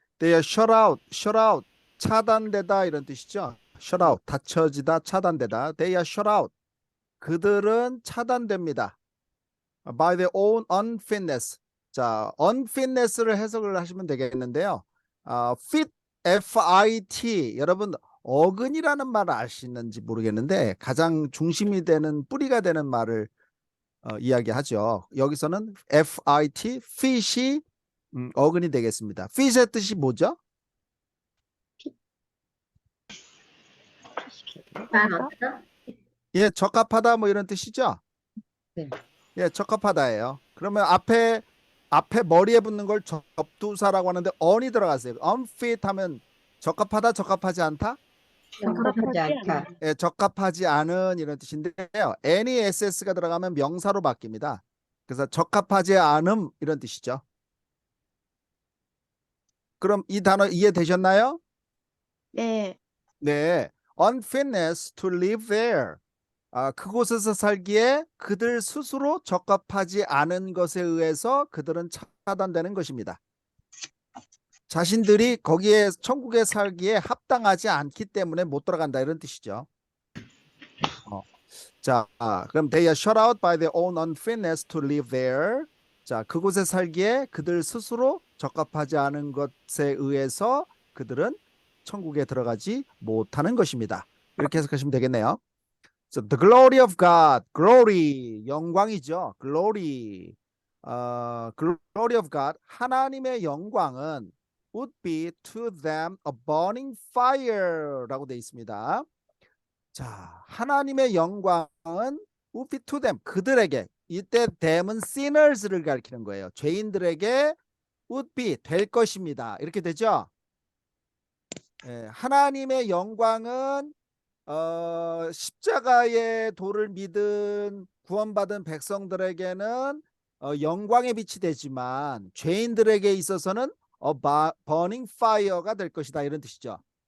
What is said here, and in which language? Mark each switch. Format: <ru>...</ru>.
<en>They are shut out,</en> <ko>차단되다 이런 뜻이죠. shut out, 닫혀지다, 차단되다.</ko> <en>They are shut out.</en> <ko>그들은 차단됩니다.</ko> <en>By their own unfitness.</en> <ko>자, unfitness를 해석을 하시면 되겠는데요.</ko> <en>fit, fit.</en> <ko>여러분 어근이라는 말을 아시는지 모르겠는데 가장 중심이 되는 뿌리가 되는 말을 이야기하죠. 여기서는 fit, fit이 어근이 되겠습니다. fit의 뜻이 뭐죠? 맞다? 예, 적합하다 뭐 이런 뜻이죠. 네. 예, 적합하다예요. 그러면 앞에 머리에 붙는 걸 접두사라고 하는데 on이 들어갔어요. unfit 하면 적합하다, 적합하지 않다? 적합하지 않다. 예, 적합하지 않은 이런 뜻인데요. any ss가 들어가면 명사로 바뀝니다. 그래서 적합하지 않음 이런 뜻이죠. 그럼 이 단어 이해되셨나요? 네, 네.</ko> <en>unfitness to live there.</en> <ko>그곳에서 살기에 그들 스스로 적합하지 않은 것에 의해서 그들은 차단되는 것입니다. 자신들이 거기에 천국에 살기에 합당하지 않기 때문에 못 들어간다 이런 뜻이죠. 자, 그럼</ko> <en>they are shut out by their own unfitness to live there.</en> <ko>자, 그곳에 살기에 그들 스스로 적합하지 않은 것에 의해서 그들은 천국에 들어가지 못하는 것입니다. 이렇게 해석하시면 되겠네요.</ko> <en>So the glory of God, glory,</en> <ko>영광이죠.</ko> <en>glory, glory of God,</en> <ko>하나님의 영광은</ko> <en>would be to them a burning fire라고</en> <ko>되어 있습니다. 자, 하나님의 영광은</ko> <en>would be to them,</en> <ko>그들에게. 이때 them은 sinners를 가리키는 거예요. 죄인들에게 would be, 될 것입니다. 이렇게 되죠. 예, 하나님의 영광은 십자가의 도를 믿은 구원받은 백성들에게는 영광의 빛이 되지만 죄인들에게 있어서는 burning fire가 될 것이다 이런 뜻이죠.</ko>